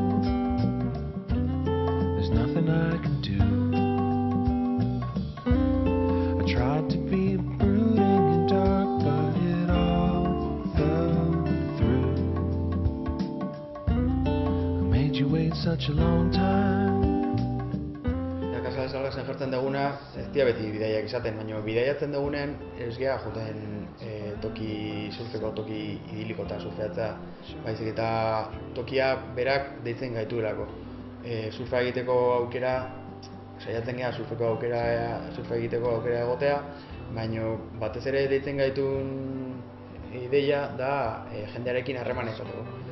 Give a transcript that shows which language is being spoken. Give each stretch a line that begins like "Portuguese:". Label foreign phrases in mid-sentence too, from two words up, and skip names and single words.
English: There's nothing I can do. I tried to be brooding and dark, but it all fell through. I made you wait such a long time.
Basque: Salgasen jartzen duguna, ez dira beti bidaiak izaten, baina bidaiatzen dugunen ez gea joten surfeko toki idiliko eta surfeatza, baizik eta tokia berak deitzen gaituelako. Surfa egiteko aukera, saiatzen gea surfa egiteko aukera egotea, baina batez ere deitzen gaitun ideia da jendearekin harremana izateko.